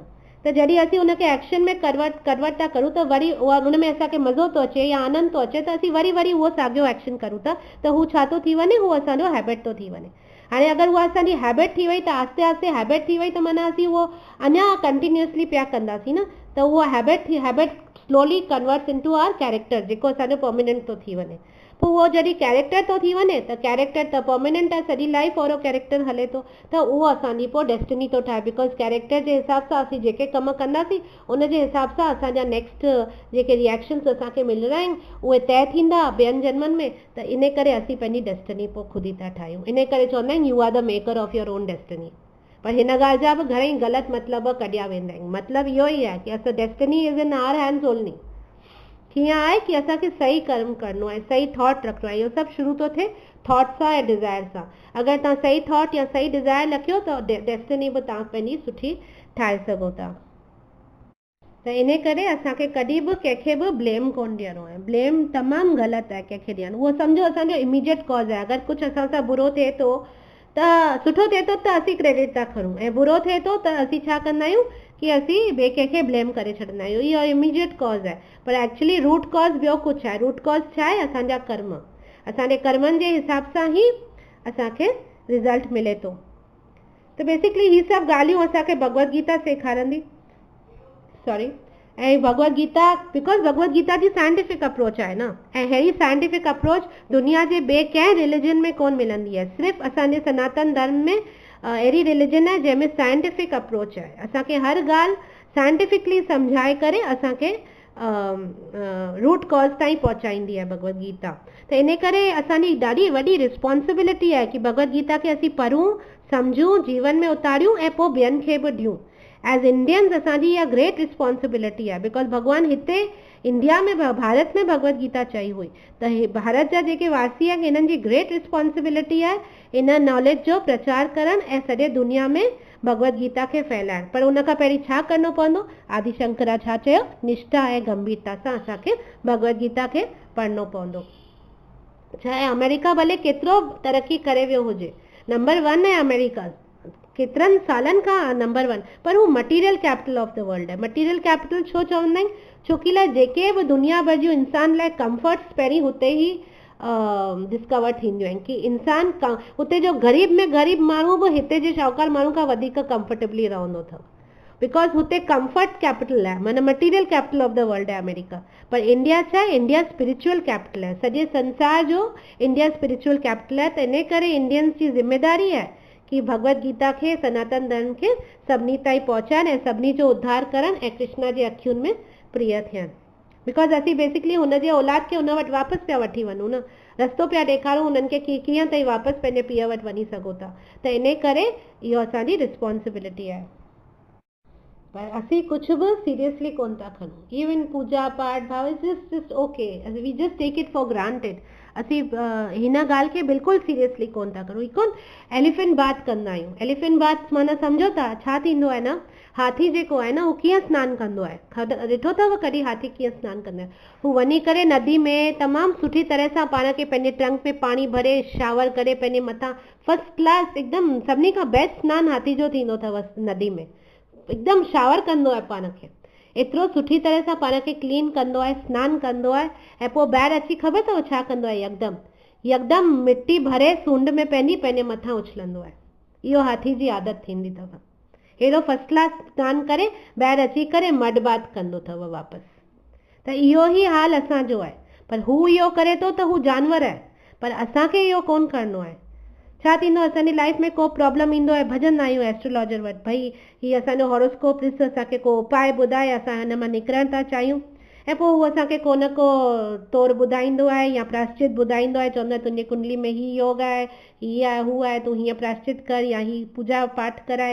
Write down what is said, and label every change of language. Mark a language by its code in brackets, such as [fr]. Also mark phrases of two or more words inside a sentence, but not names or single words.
[sd] त जॾहिं असीं उनखे एक्शन में कन्वर्ट था करूं त वरी उहा उन में असांखे मज़ो थो अचे या आनंद थो अचे त असीं वरी उहो साॻियो एक्शन करूं था, त हू छा थो थी वञे, हू असांजो हैबिट थो थी वञे। हाणे अगरि उहा असांजी हैबिट थी वई त आस्ते आस्ते हैबिट थी वई त माना असीं उहो अञा कंटिन्यूअसली पिया कंदासीं न, त उहा [en] habit slowly converts into our character, [sd] जेको असांजो परमानेंट थो थी वञे। पोइ उहो जॾहिं कैरेक्टर थो थी वञे त कैरेक्टर त परमानेंट आहे, सॼी लाइफ ओरो कैरेक्टर हले थो, त उहो असांजी पोइ डेस्टिनी थो ठाहे। बिकॉज कैरेक्टर जे हिसाब सां असीं जेके कम कंदासीं उन जे हिसाब सां असांजा नेक्स्ट जेके रिएक्शन्स असांखे मिलंदा आहिनि उहे तय थींदा ॿियनि जन्मनि में। त इन करे असीं पंहिंजी डेस्टिनी पोइ ख़ुदि ई था ठाहियूं। इन करे चवंदा आहिनि [en] you are the maker of your own destiny. [sd] पर हिन ॻाल्हि जा बि घणेई ग़लति मतिलब कढिया वेंदा आहिनि। मतिलबु इहो ई आहे कि असां [en] destiny is in our hands only. [sd] कीअं आहे कि असांखे सही कर्म करिणो आहे, सही थॉट रखिणो आहे। इहो सभु शुरू थो थिए थॉट सां ऐं डिज़ायर सां। अगरि तव्हां सही थॉट या सही डिज़ायर रखियो त डेस्टिनी बि तव्हां पंहिंजी सुठी ठाहे सघो था। त इन करे असांखे कॾहिं बि कंहिंखे बि ब्लेम कोन ॾियणो आहे। ब्लेम तमामु ग़लति आहे कंहिंखे ॾियणु। उहो सम्झो असांजो [en] immediate cause [sd] आहे। अगरि कुझु असां सां बुरो थिए थो त सुठो थिए थो त असीं क्रेडिट था खणूं, ऐं बुरो थिए थो त असीं छा कंदा आहियूं कि असीं ॿिए कंहिंखे ब्लेम करे छॾींदा आहियूं। इहो [en] immediate cause [sd] आहे, पर [en] actually root cause [sd] ॿियो कुझु आहे। [en] root cause [sd] छा आहे? असांजा कर्म। असांजे कर्मनि जे हिसाब सां ई असांखे रिज़ल्ट मिले थो। त बेसिकली ही सभु ॻाल्हियूं असांखे भगवत गीता सेखारंदी। ऐं भगवत गीता, बिकॉज भगवत गीता जी [en] scientific approach [sd] आहे न, ऐं अहिड़ी [en] scientific approach [sd] दुनिया जे ॿिए कंहिं रिलीजन में कोन मिलंदी आहे। सिर्फ़ु असांजे सनातन धर्म में अहिड़ी रिलीजन आहे जंहिंमें [en] scientific approach [sd] आहे। असांखे हर ॻाल्हि साइंटिफिकली सम्झाए करे असांखे [en] root cause [sd] ताईं पहुचाईंदी आहे भगवत गीता। त इन करे असांजी ॾाढी वॾी रिस्पॉन्सिबिलिटी आहे कि भगवत गीता खे असीं पढ़ूं, सम्झूं, जीवन में उतारियूं ऐं पोइ ॿियनि खे बि ॾियूं। [en] as Indians [sd] असांजी इहा [en] great responsibility [sd] आहे। बिकॉज भॻवानु हिते इंडिया में भारत में भगवत गीता चई हुई त भारत जा जेके वासी आहिनि हिननि जी [en] great responsibility [sd] आहे इन नॉलेज जो प्रचार करणु ऐं सॼे दुनिया में भगवत गीता खे फैलाइणु। पर उन खां पहिरीं छा करिणो पवंदो? आदि शंकरा छा चयो? निष्ठा ऐं गंभीरता सां असांखे भगवत गीता खे पढ़णो पवंदो। चाहे अमेरिका भले केतिरो तरक़ी करे वियो हुजे, नंबर 1 आहे अमेरिका केतिरनि सालनि खां नंबर 1, पर हू [en] material capital of the world [sd] आहे। [en] material capital [sd] छो चवंदा आहिनि? छोकी लाइ जेके बि दुनिया भर जूं इंसान लाइ कंफर्ट्स पहिरीं हुते ई डिस्कवर थींदियूं आहिनि कि इंसान हुते जो ग़रीब में ग़रीब माण्हू बि हिते जे शाहूकार माण्हू खां वधीक कंफर्टेबली रहंदो अथव। बिकॉज हुते [en] comfort capital [sd] आहे, माना [en] material capital of the world [sd] आहे अमेरिका। पर इंडिया छा आहे? इंडिया [en] spiritual capital [sd] आहे। सॼे संसार जो इंडिया [en] spiritual capital [sd] आहे। त इन करे इंडियंस जी ज़िम्मेदारी आहे कि भगवत गीता खे, सनातन धर्म खे सभिनी ताईं पहुचाइनि ऐं सभिनी जो उद्धार करनि ऐं कृष्णा जे अखियुनि में प्रिय थियनि। बिकॉज असीं बेसिकली हुनजे औलाद खे हुन वटि वापसि पिया वठी वञूं न, रस्तो पिया ॾेखारूं हुननि खे कि कीअं ताईं वापसि पंहिंजे पीउ वटि वञी सघो था। त इन करे इहो असांजी रिस्पॉन्सिबिलिटी आहे। पर असीं कुझु बि सीरियसली कोन था खणूं। [en] even [sd] पूजा पाठ भाव [en] is just ok, we just take it for granted. [sd] असीं हिन ॻाल्हि खे बिल्कुलु सीरियसली कोन था करूं। कोन [en] elephant bath [sd] कंदा आहियूं। [en] elephant bath [sd] माना सम्झो था छा थींदो आहे न, हाथी जेको आहे न उहो कीअं सनानु कंदो आहे? ॾिठो अथव कॾहिं हाथी कीअं सनानु कंदो आहे? हू वञी करे नदी में तमामु सुठी तरह सां पाण खे पंहिंजे ट्रंक में पाणी भरे शावर करे पंहिंजे मथां [en] first class [sd] हिकदमि सभिनी खां बेस्ट सनानु हाथी जो थींदो अथव नदी में। हिकदमि शावर कंदो आहे पाण खे, एतिरो सुठी तरह सां पाण खे क्लीन कंदो आहे, सनानु कंदो आहे ऐं पोइ ॿाहिरि अची ख़बर अथव छा कंदो आहे? यकदमि मिटी भरे सूंड में पंहिंजे मथां उछलंदो आहे। इहो हाथी जी आदत थींदी अथव। हेॾो [en] first class [sd] सनानु करे ॿाहिरि अची करे [en] mud bath [sd] कंदो अथव वापसि। त इहो ई हाल असांजो आहे। पर हू इहो करे थो त हू जानवर आहे, पर असांखे इहो कोन करिणो आहे। छा थींदो असांजी लाइफ में को प्रॉब्लम ईंदो आहे, भॼंदा आहियूं एस्ट्रोलॉजर वटि, भई हीअ असांजो हॉरोस्कोप ॾिस, असांखे को उपाय ॿुधाए, असां हिन मां निकिरणु था चाहियूं। ऐं पोइ हू असांखे को न को तौरु ॿुधाईंदो आहे या प्रायश्चित ॿुधाईंदो आहे, चवंदो आहे तुंहिंजी कुंडली में हीअ योग आहे, हीअ आहे, हू आहे, तूं हीअं प्रायश्चित कर या हीअ पूजा पाठ कराए।